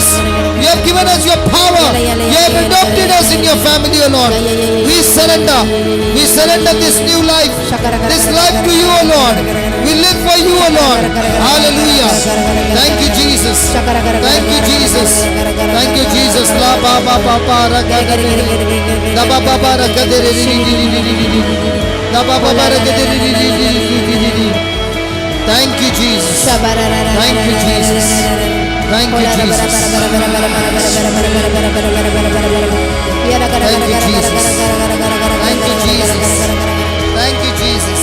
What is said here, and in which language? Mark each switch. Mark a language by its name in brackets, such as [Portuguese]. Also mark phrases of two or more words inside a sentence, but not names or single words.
[English] You have given us your power. You have adopted us in your family, O Lord. We surrender. We surrender this new life, this life to you, O Lord. We live for you, O Lord. Hallelujah. Thank you, Jesus. Thank you, Jesus. Thank you, Jesus. La ba ba ba ba ra ga ga re da ba ba ba ra ga de re da ba ba ba ra ga de re. Thank you, Jesus. Thank you, Jesus. Thank you, Jesus. Thank you, Jesus. Thank you, Jesus. Thank you, Jesus.